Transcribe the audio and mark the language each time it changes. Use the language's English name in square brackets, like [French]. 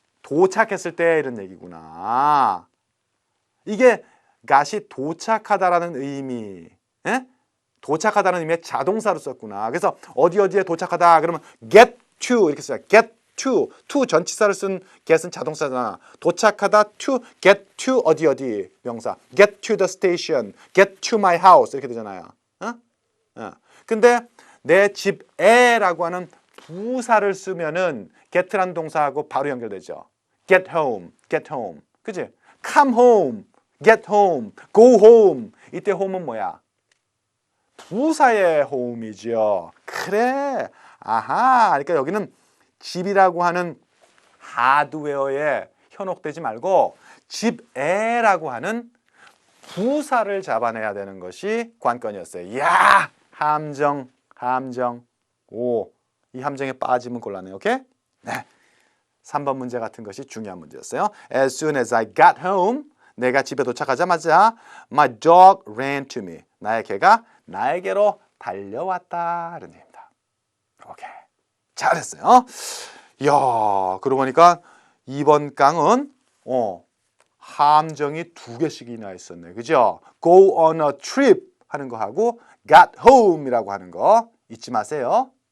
[Korean] 도착했을 때 이런 얘기구나. 이게 got이 도착하다라는 의미, 예? 도착하다는 의미의 자동사로 썼구나. 그래서 어디에 도착하다 그러면 get to 이렇게 써요. get to 전치사를 쓴 get은 자동사잖아. 도착하다 to get to 어디 명사. [English] get to the station, get to my house [Korean] 이렇게 되잖아요. 근데 내 집에라고 하는 부사를 쓰면은 get라는 동사하고 바로 연결되죠. [English] get home. [Korean] 그치? [English] come home, get home, go home. [Korean] 이때 home은 뭐야? 부사의 home이죠. 그래. 아하. 그러니까 여기는 집이라고 하는 하드웨어에 현혹되지 말고 집에라고 하는 부사를 잡아내야 되는 것이 관건이었어요. 이야! 함정. 오, 이 함정에 빠지면 곤란해요. 오케이? 네. 3번 문제 같은 것이 중요한 문제였어요. [English] As soon as I got home, [Korean] 내가 집에 도착하자마자 [English] my dog ran to me. [Korean] 나의 개가 나에게로 달려왔다. 이런 얘기입니다. 오케이. 잘했어요. 이야, 그러고 보니까 이번 강은 함정이 2개씩이나 있었네. 그죠? [English] Go on a trip [Korean] 하는 거 하고 [English] got home [Korean] 이라고 하는 거 잊지 마세요.